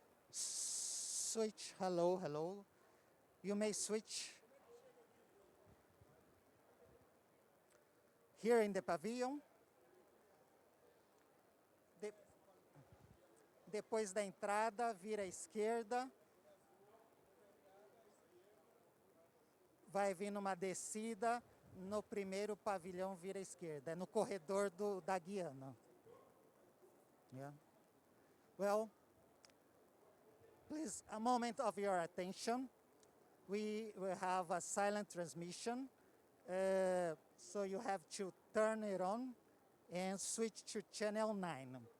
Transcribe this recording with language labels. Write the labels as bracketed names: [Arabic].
[English] Switch, hello, hello. You may switch here in the pavilion. [Portuguese] Depois da entrada, vira à esquerda. Vai vir numa descida. No primeiro pavilhão, vira à esquerda. É no corredor da Guiana. Yeah. [English] Well, please, a moment of your attention. We will have a silent transmission. So you have to turn it on and switch to channel 9.